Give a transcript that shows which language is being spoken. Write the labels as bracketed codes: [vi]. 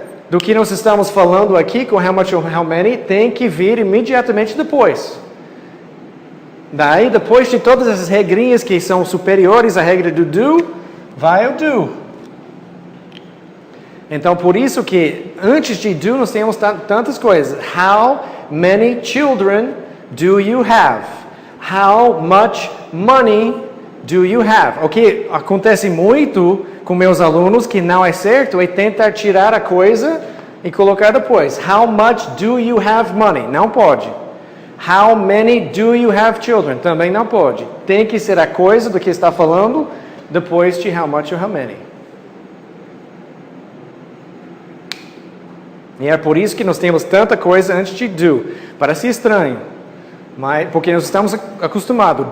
[pt] do que nós estamos falando aqui com [en] how much or how many [pt] tem que vir imediatamente depois. Daí, depois de todas essas regrinhas que são superiores à regra do do, vai o do. Então, por isso que antes de do nós temos tantas coisas. [en] How many children do you have? How much money do you have? [pt] O que acontece muito com meus alunos que não é certo é tentar tirar a coisa e colocar depois. [en] How much do you have money? [pt] Não pode. [en] How many do you have children? [pt] Também não pode. Tem que ser a coisa do que está falando depois de [en] how much or how many. [pt] E é por isso que nós temos tanta coisa antes de do. Parece estranho, mas porque nós estamos acostumados.